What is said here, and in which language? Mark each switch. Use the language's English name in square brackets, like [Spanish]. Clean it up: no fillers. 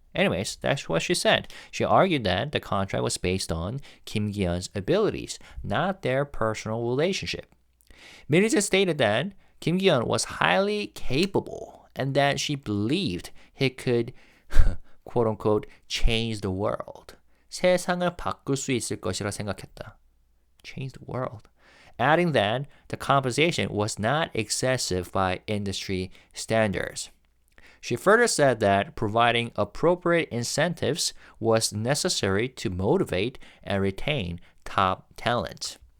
[English] Anyways, that's what she said. She argued that the contract was based on Kim Ki-hyun's abilities, not their personal relationship. Min Hee-jin stated that Kim Ki-hyun was highly capable and that she believed he could, quote-unquote, change the world. [Korean] 세상을 바꿀 수 있을 것이라 생각했다. [English] Change the world. Adding that the compensation was not excessive by industry standards. She further said that providing appropriate incentives was necessary to motivate and retain top talent.